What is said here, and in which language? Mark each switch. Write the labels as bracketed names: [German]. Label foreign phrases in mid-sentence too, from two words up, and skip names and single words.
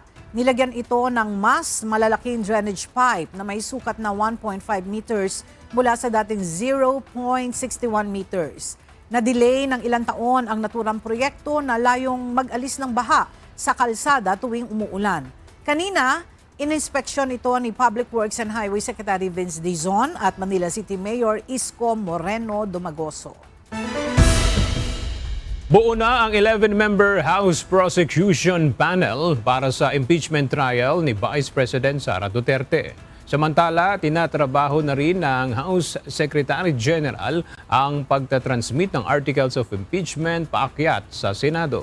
[Filipino] Nilagyan ito ng mas malalaking [English] drainage pipe [Filipino] na may sukat na 1.5 meters mula sa dating 0.61 meters. Na-delay ng ilang taon ang naturang proyekto na layong mag-alis ng baha sa kalsada tuwing umuulan. Kanina, ininspeksyon ito ni Public Works and Highway Secretary Vince Dizon at Manila City Mayor Isko Moreno Domagoso. Buo na ang 11-member House Prosecution Panel para sa [English] impeachment trial [Filipino] ni Vice President Sara Duterte. Samantala, tinatrabaho na rin ng House Secretary General ang pagtatransmit ng Articles of Impeachment paakyat sa Senado.